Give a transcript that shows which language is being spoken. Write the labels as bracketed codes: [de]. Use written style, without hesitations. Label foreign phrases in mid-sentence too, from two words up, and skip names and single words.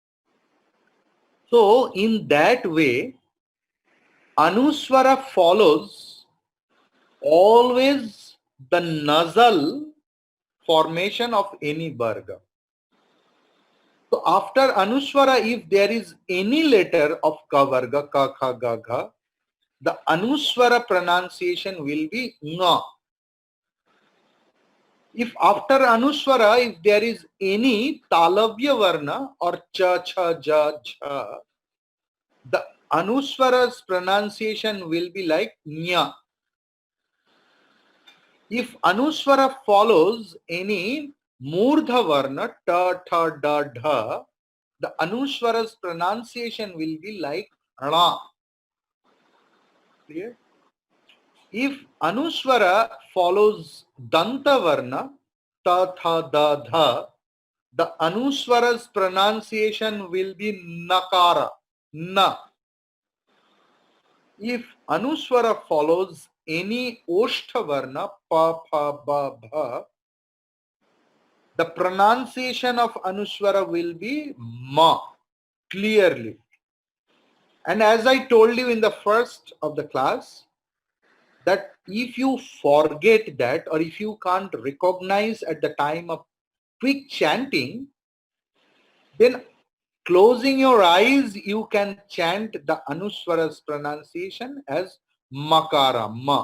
[en] So in that way, Anuswara follows always the nasal formation of any varga. So after Anuswara, if there is any letter of [sa] ka varga, ka, kha, ga, gha, [en] the Anuswara pronunciation will be nga. If after Anuswara, if there is any [sa] Talavya Varna or cha, cha, ja, jha, [en] the Anuswara's pronunciation will be like nya. If Anuswara follows any [sa] Murdha Varna, ta, tha, da, [en] dha, the Anuswara's pronunciation will be like ra. Clear? If Anuswara follows [sa] Danta Varna, ta, tha, da, [en] dha, the Anuswara's pronunciation will be [sa] nakara, na. [en] If Anuswara follows any [sa] Oshtha Varna, pa, pha, ba, [en] bha, the pronunciation of Anuswara will be ma, clearly. And as I told you in the first of the class, that if you forget that, or if you can't recognize at the time of quick chanting, then closing your eyes, you can chant the Anuswara's pronunciation as [sa] makara, ma.